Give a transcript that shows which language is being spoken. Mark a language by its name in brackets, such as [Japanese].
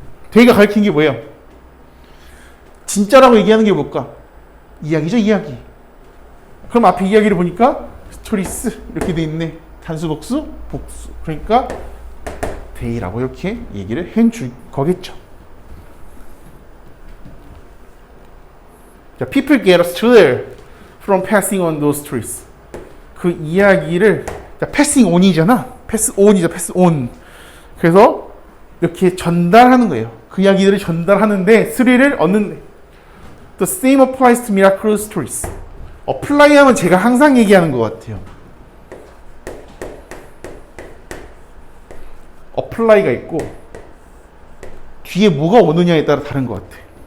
[Korean] they가 가리킨 게 뭐예요? 진짜라고 얘기하는 게 뭘까? 이야기죠, 이야기. 그럼 앞에 이야기를 보니까 스토리스 이렇게 돼 있네. 단수, 복수, 복수. 그러니까 they라고 이렇게 얘기를 해줄 거겠죠. [English] 자, people get us thrill from passing on those stories. [Korean] 그 이야기를, 자, [English] passing on [Korean] 이잖아. [English] pass on이죠, pass on. [Korean] 그래서 이렇게 전달하는 거예요. 그 이야기들을 전달하는데 스릴을 얻는. [English] The same applies to miraculous stories. [Korean] apply 하면 제가 항상 얘기하는 것 같아요. apply가 있고 뒤에 뭐가 오느냐에 따라 다른 것 같아.